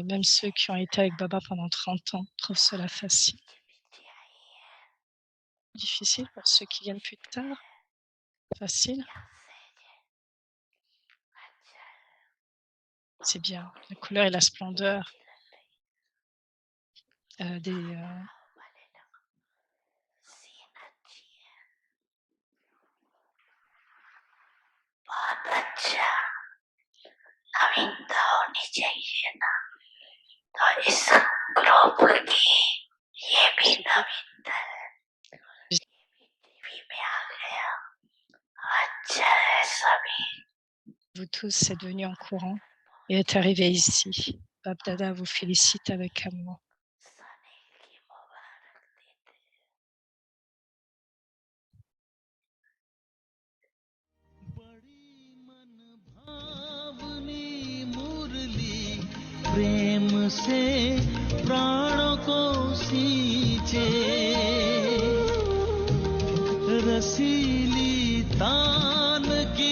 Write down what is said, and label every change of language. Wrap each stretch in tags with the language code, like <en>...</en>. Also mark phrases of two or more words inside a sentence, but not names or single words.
<fr>Même ceux qui ont été avec Baba pendant 30 ans trouvent cela facile. Difficile pour ceux qui viennent plus tard? Facile? C'est bien. La couleur et la splendeur des...</fr> <hi>बहुत अच्छा, नवीनता होनी चाहिए ना, तो इस ग्रुप की ये भी नवीनता है, ये भी टीवी में आ गया, अच्छा है सभी।</hi> <fr>Vous tous êtes venus en courant et êtes arrivés ici. Bab Dada vous félicite avec amour.</fr> <hi>प्रेम से प्राणों को सींचे, रसीली तान की</hi>